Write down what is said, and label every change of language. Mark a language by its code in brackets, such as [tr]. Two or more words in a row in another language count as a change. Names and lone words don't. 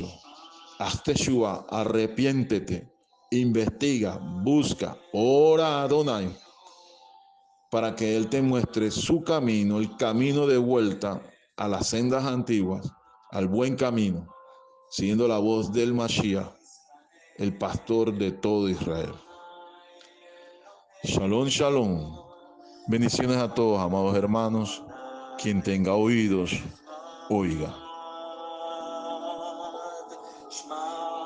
[es] Hazte Shua, arrepiéntete, investiga, busca, ora a Adonai para que Él te muestre su camino, el camino de vuelta a las sendas antiguas, al buen camino, siguiendo la voz del Mashiach, el pastor de todo Israel. [he] שלום, שלום. [es] Bendiciones a todos, amados hermanos. Quien tenga oídos, oiga.